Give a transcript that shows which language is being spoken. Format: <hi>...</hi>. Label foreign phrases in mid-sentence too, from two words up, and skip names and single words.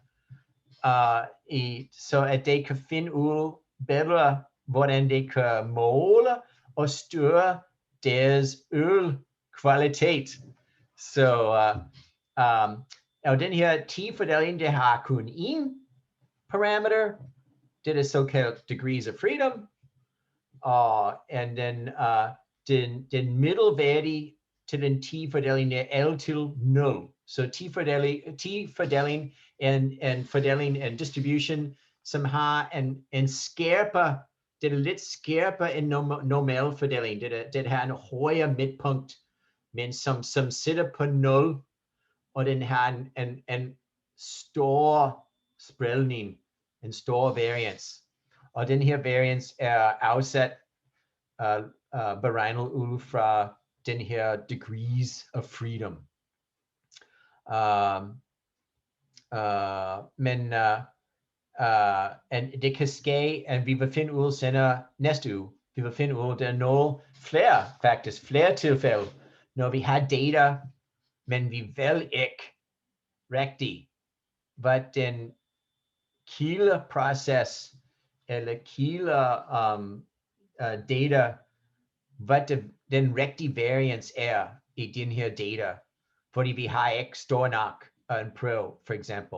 <da>Så at de kan finde ud bedre, hvordan de kan måle og styre deres ølkvalitet. Så og den her t-fordeling, det har kun én parameter. Det er såkaldt</da> <en>degrees of freedom.</en> <da>Og den middelværdige til den t-fordeling er altid 0. Så t-fordeling er en fordeling, en distribution, som har en skærper, det er lidt skærpere end normal fordeling. Det har en højere midtpunkt, men som sidder på 0, og den har en stor spredning, en stor variance. Og den her variance er afsat, beregnet ud fra den her</da> <en>degrees of freedom.</en> <da>Men det kan ske, at vi vil finde ud senere næste uge. Vi vil finde ud, der er flere tilfælde, når vi har data, men vi vil ikke rigtigt, hvad den kildeproces eller kilde data, hvad den rigtige variance er i den her data, fordi vi har ikke stor nok en prøve, for eksempel.</da>